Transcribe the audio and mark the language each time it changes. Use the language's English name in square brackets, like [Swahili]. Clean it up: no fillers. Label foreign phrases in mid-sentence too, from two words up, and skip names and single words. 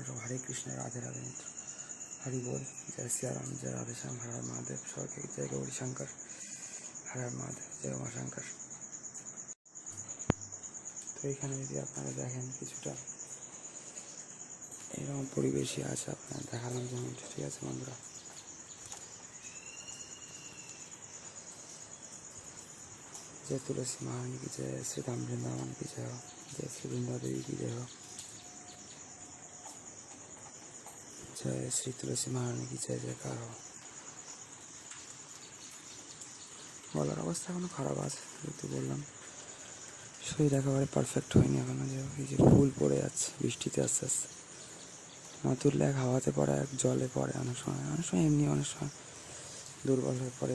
[Bangla] সব হরে কৃষ্ণ, রাধে রাধে, মিত্র হরি বল, জয় সিয়ারাম, জয় রাধেশ্যাম, হর হর মহাদেব, সবাইকে জয় গৌরী শঙ্কর, হর হর মহাদেব, জয় উমাশঙ্কর। তো এখানে যদি আপনারা দেখেন কিছুটা এরকম পরিবেশই আছে, আপনার দেখালাম যেমন, ঠিক আছে বন্ধুরা। [Hindi] जय तुलसी महारानी की जय, श्री राम वृंदावन की जय हो, जय श्री वृंदा देवी की जय हो, जय श्री तुलसी महारानी की जय जयकार हो। [Bangla] বলার অবস্থা এখনো খারাপ আছে, যেহেতু বললাম শরীর একেবারে পারফেক্ট হয়নি এখনো। যে এই যে ফুল পড়ে যাচ্ছে বৃষ্টিতে আস্তে আস্তে, না তুললে এক হাওয়াতে পড়ে, এক জলে পড়ে, অনেক সময় এমনি, অনেক সময় দুর্বল হয়ে পড়ে।